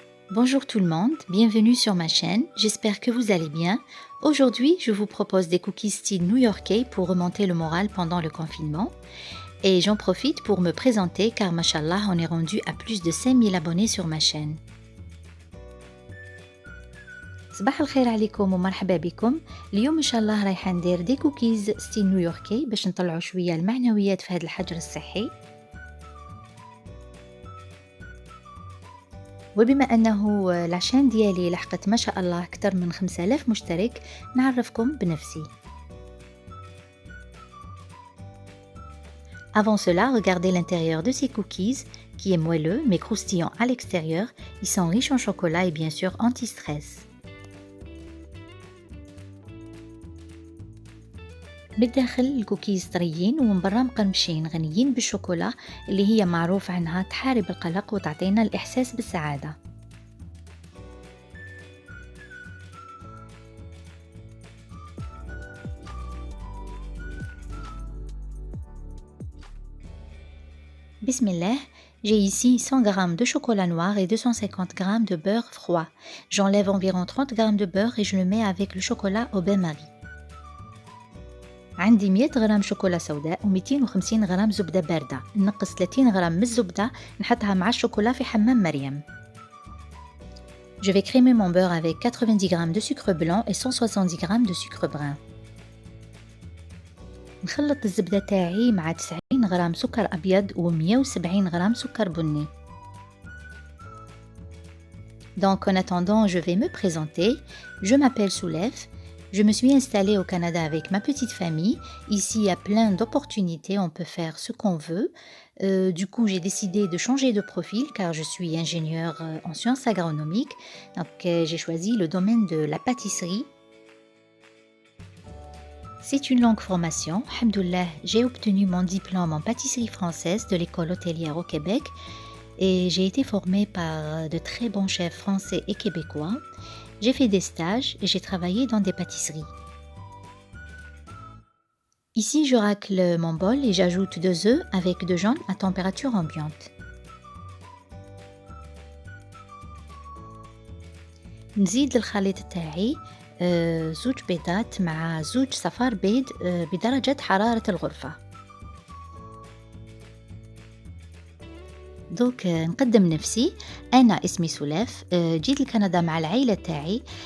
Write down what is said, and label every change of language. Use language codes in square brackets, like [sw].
[fr] Bonjour tout le monde, bienvenue sur ma chaîne, j'espère que vous allez bien. Aujourd'hui, je vous propose des cookies style new-yorkais pour remonter le moral pendant le confinement. Et j'en profite pour me présenter car machallah, on est rendu à plus de 5000 abonnés sur ma chaîne. [ar] صباح الخير عليكم ومرحبا بكم. اليوم ان شاء الله رايحه ندير دي كوكيز ستيل نيويوركي باش نطلعوا شويه المعنويات في هذا الحجر الصحي. وبما أنه العشان ديالي لحقت ما شاء الله أكثر من 5000 مشترك نعرفكم بنفسي. [fr] Avant cela, regardez l'intérieur de ces cookies qui est moelleux mais croustillant à l'extérieur. Ils sont riches en chocolat et bien sûr anti-stress. [ar] بالداخل الكوكيز طريين ومن برا مقرمشين غنيين بالشوكولا اللي هي معروف عنها تحارب القلق وتعطينا الإحساس بالسعادة. [fr] Bismillah, j'ai ici 100 g de chocolat noir et 250 g de beurre froid. J'enlève environ 30 g de beurre et je le mets avec le chocolat au bain-marie. [ar] عندي 100 غرام شوكولا سوداء و250 غرام زبدة باردة. نقص 30 غرام من الزبدة نحطها مع الشوكولا في حمام مريم. [fr] Je vais crémer mon beurre avec 90 g de sucre blanc et 170 g de sucre brun. [ar] نخلط الزبدة تاعي مع 90 غرام سكر أبيض و170 غرام سكر بني. [fr] Donc en attendant, je vais me présenter. Je m'appelle Soulef. Je me suis installée au Canada avec ma petite famille. Ici, il y a plein d'opportunités, on peut faire ce qu'on veut. Du coup, j'ai décidé de changer de profil car je suis ingénieure en sciences agronomiques. Donc, j'ai choisi le domaine de la pâtisserie. C'est une longue formation. Alhamdoulilah, j'ai obtenu mon diplôme en pâtisserie française de l'école hôtelière au Québec et j'ai été formée par de très bons chefs français et québécois. J'ai fait des stages et j'ai travaillé dans des pâtisseries. Ici, je racle mon bol et j'ajoute 2 œufs avec de jaune à température ambiante. [ar] نزيد للخليط تاعي زوج بيضات مع زوج صفار بيض بدرجة حرارة الغرفة. دوك نقدم نفسي. أنا اسمي سولاف، جيت لكندا مع العائلة تاعي.